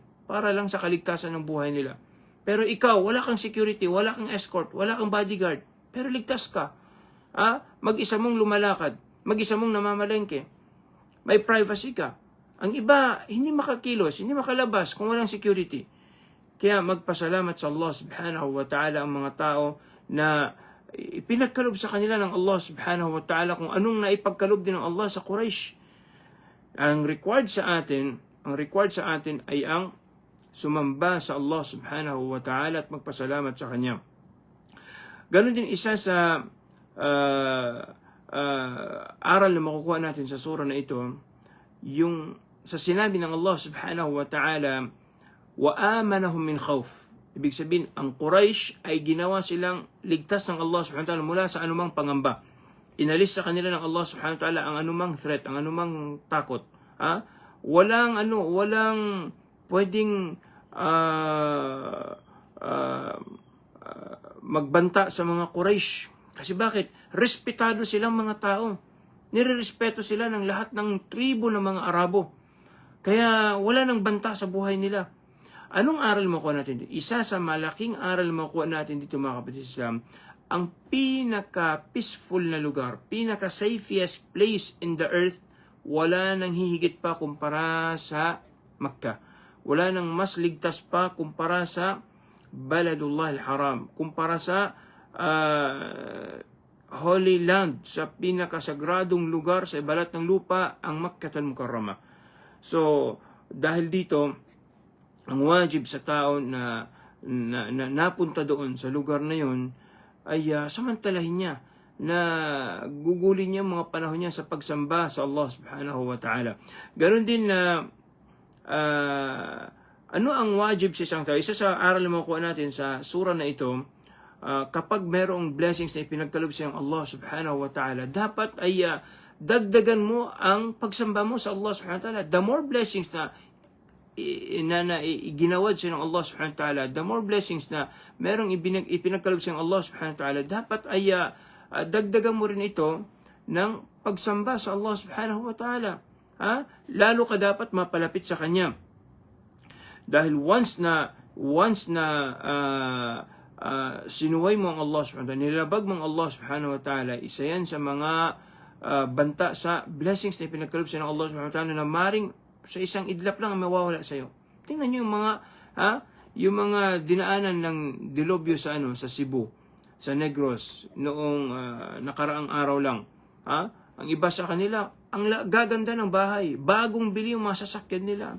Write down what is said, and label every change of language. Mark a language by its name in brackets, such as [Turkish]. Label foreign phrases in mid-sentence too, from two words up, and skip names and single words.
[Filipino] Para lang sa kaligtasan ng buhay nila. Pero ikaw, wala kang security, wala kang escort, wala kang bodyguard, pero ligtas ka. Mag-isa mong lumalakad, mag-isa mong namamalengke. May privacy ka. Ang iba, hindi makakilos, hindi makalabas kung walang security. Kaya magpasalamat sa Allah [Arabic] سبحانه وتعالى [Filipino] ang mga tao na ipinagkalob sa kanila ng Allah [Arabic] سبحانه وتعالى [Filipino] kung anong naipagkalob din ng Allah sa Quraysh. Ang required sa atin ay ang sumamba sa Allah [Arabic] سبحانه وتعالى [Filipino] at magpasalamat sa Kanya. Ganon din isa sa aral na makukuha natin sa surah na ito, yung sa sinabi ng Allah [Arabic] سبحانه وتعالى, وآمنهم من خوف. [Filipino] Ibig sabihin, ang Quraysh ay ginawa silang ligtas ng Allah [Arabic] سبحانه وتعالى [Filipino] mula sa anumang pangamba. Inalis sa kanila ng Allah [Arabic] سبحانه وتعالى [Filipino] ang anumang threat, ang anumang takot. Walang pwedeng magbanta sa mga Quraysh. Kasi bakit? Respetado silang mga tao. Nirerespeto sila ng lahat ng tribo ng mga Arabo. Kaya wala nang banta sa buhay nila. Anong aral makuha natin dito? Isa sa malaking aral makuha natin dito mga kapatid sa Islam, ang pinaka-peaceful na lugar, pinaka- [English] safest place in the earth, [Filipino] wala nang hihigit pa kumpara sa Makkah. Wala nang mas ligtas pa kumpara sa [Arabic] بلد الله الحرام, [Filipino] kumpara sa [English] Holy Land, [Filipino] sa pinakasagradong lugar sa ibalat ng lupa, ang Makkah al-Mukarramah. So, dahil dito, ang wajib sa tao na napunta doon sa lugar na yon ay samantalahin niya, na gugulin niya mga panahon niya sa pagsamba sa Allah [Arabic] سبحانه وتعالى. [Filipino] Ganon din na ano ang wajib sa isang tao? Isa sa aral na makuha natin sa surah na ito, kapag merong blessings na ipinagkalob sa Allah [Arabic] سبحانه وتعالى, [Filipino] dapat ay dagdagan mo ang pagsamba mo sa Allah [Arabic] سبحانه وتعالى. [English] The more blessings [Filipino] na ginawad sa Allah [Arabic] سبحانه وتعالى, [English] the more blessings [Filipino] na merong ipinagkalob sa Allah [Arabic] سبحانه وتعالى, [Filipino] dapat ay dagdagan mo rin ito ng pagsamba sa Allah [Arabic] سبحانه وتعالى. [Filipino] Lalo ka dapat mapalapit sa Kanya. Dahil once na sinuway mo ang Allah [Arabic] سبحانه وتعالى, [Filipino] nilabag mo ang Allah [Arabic] سبحانه وتعالى, [Filipino] isa yan sa mga banta sa blessings na ipinagkalob sa Allah [Arabic] سبحانه وتعالى [Filipino] na maring sa isang idlap lang ang mawawala sa iyo. Tingnan niyo yung mga dinaanan ng dilubyo sa sa Cebu, sa Negros noong nakaraang araw lang. Ang iba sa kanila, ang gaganda ng bahay, bagong bili yung mga sasakyan nila.